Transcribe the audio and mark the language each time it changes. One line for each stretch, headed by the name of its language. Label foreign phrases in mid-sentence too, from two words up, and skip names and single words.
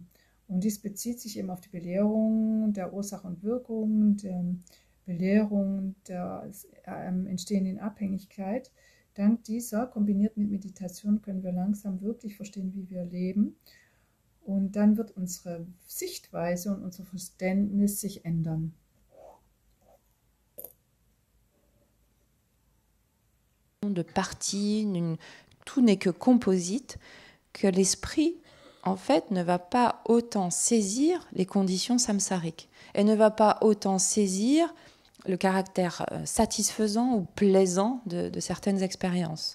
German: Und dies bezieht sich eben auf die Belehrung der Ursache und Wirkung, der Belehrung der entstehenden Abhängigkeit. Dank dieser, kombiniert mit Meditation, können wir langsam wirklich verstehen, wie wir leben. Und dann wird unsere Sichtweise und unser Verständnis sich ändern.
French: De partie, tout n'est que composite, que l'esprit, en fait, ne va pas autant saisir les conditions samsariques et ne va pas autant saisir le caractère satisfaisant ou plaisant de certaines expériences.